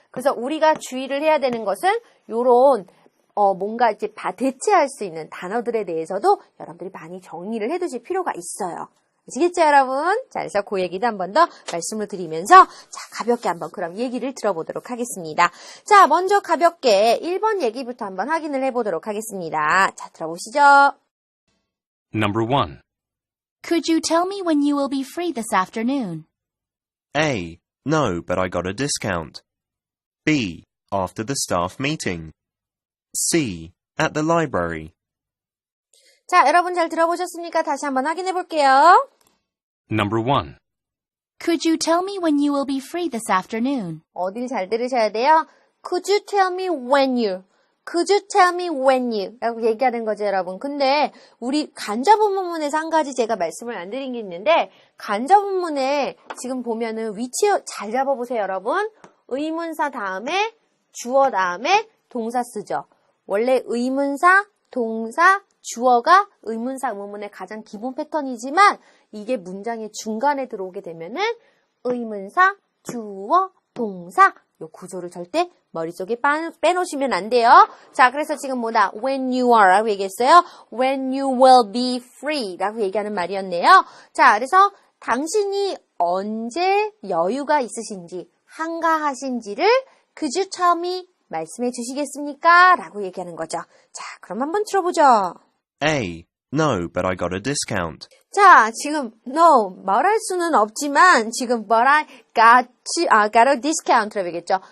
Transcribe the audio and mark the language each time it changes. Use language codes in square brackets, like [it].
[ko] 그래서 우리가 주의를 해야 되는 것은 요런 뭔가 이제 대체할 수 있는 단어들에 대해서도 여러분들이 많이 정리를 해두실 필요가 있어요. 아시겠죠, 여러분? 자, 그래서 그 얘기도 한 번 더 말씀을 드리면서 자, 가볍게 한번 그럼 얘기를 들어보도록 하겠습니다. 자, 먼저 가볍게 1번 얘기부터 한번 확인을 해보도록 하겠습니다. 자, 들어보시죠. [en] Number 1. Could you tell me when you will be free this afternoon? A. No, but I got a discount. B. After the staff meeting. C. At the library. [ko] 자, 여러분 잘 들어보셨습니까? 다시 한번 확인해 볼게요. [en] Number 1. Could you tell me when you will be free this afternoon? [ko] 어딜 잘 들으셔야 돼요? [en] Could you tell me when you? Could you tell me when you? [ko] 라고 얘기하는 거죠, 여러분. 근데 우리 간접문문에서 한 가지 제가 말씀을 안 드린 게 있는데 간접문문에 지금 보면은 위치 잘 잡아보세요, 여러분. 의문사 다음에 주어 다음에 동사 쓰죠. 원래 의문사, 동사, 주어가 의문사, 의문문의 가장 기본 패턴이지만 이게 문장의 중간에 들어오게 되면은 의문사, 주어, 동사 요 구조를 절대 머릿속에 빼놓으시면 안 돼요. 자, 그래서 지금 뭐다? [en] When you are [ko] 라고 얘기했어요. [en] When you will be free [ko] 라고 얘기하는 말이었네요. 자, 그래서 당신이 언제 여유가 있으신지, 한가하신지를 [en] Could you tell me? [ko] 말씀해 주시겠습니까? 라고 얘기하는 거죠. 자, 그럼 한번 들어보죠. [en] A. No, but I got a discount. [ko] 자, 지금 no 말할 수는 없지만 지금 [en] but I got a discount [ko] 라고 얘기했죠.